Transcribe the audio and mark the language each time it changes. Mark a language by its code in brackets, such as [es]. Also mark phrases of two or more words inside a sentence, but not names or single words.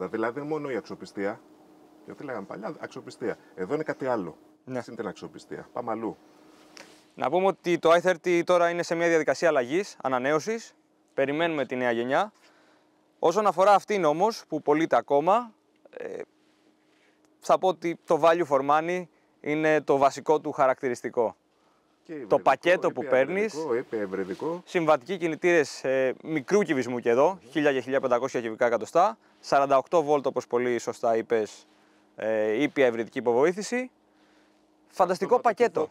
[el] Δηλαδή, δεν είναι μόνο η αξιοπιστία. Γιατί λέγαμε παλιά, αξιοπιστία. Εδώ είναι κάτι άλλο. Ναι. Συν την αξιοπιστία. Πάμε αλλού. Να πούμε ότι το i30 τώρα είναι σε μια διαδικασία αλλαγής, ανανέωσης. Περιμένουμε τη νέα γενιά. Όσον αφορά αυτήν όμως που πωλείται ακόμα, θα πω ότι το [en] value for money [el] είναι το βασικό του χαρακτηριστικό. Το πακέτο που παίρνεις, συμβατικοί κινητήρες μικρού κυβισμού και εδώ, 1000 και 1500 κυβικά εκατοστά, 48 βόλτ όπως πολύ σωστά είπες, ήπια ευρυδική υποβοήθηση. Φανταστικό πακέτο.